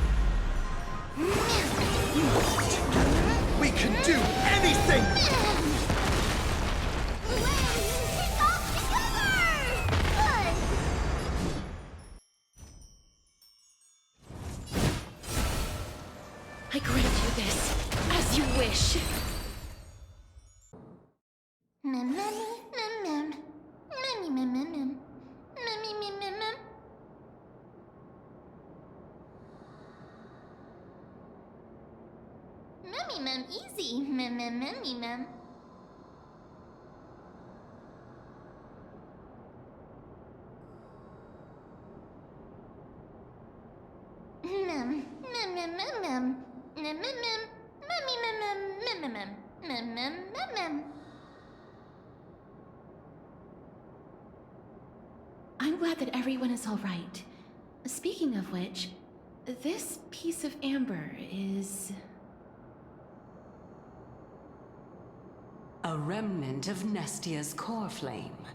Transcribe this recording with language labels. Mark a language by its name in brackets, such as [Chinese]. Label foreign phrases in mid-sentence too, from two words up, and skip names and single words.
[English] We can do anything! I grant you this, as you wish. Mem, mammy, mem, mem. Mammy, mem, mem, mem. Mammy, mem, mem, mem. Mammy, mem, easy. Mem, mem, mammy, mem. Mem, mem, mem, mem, mem. Mem, mem, mem. Mammy, mem, mem, mem, mem, mem, mem, mem, mem. I'm glad that everyone is all right. Speaking of which, this piece of amber is... A remnant of Nestia's core flame.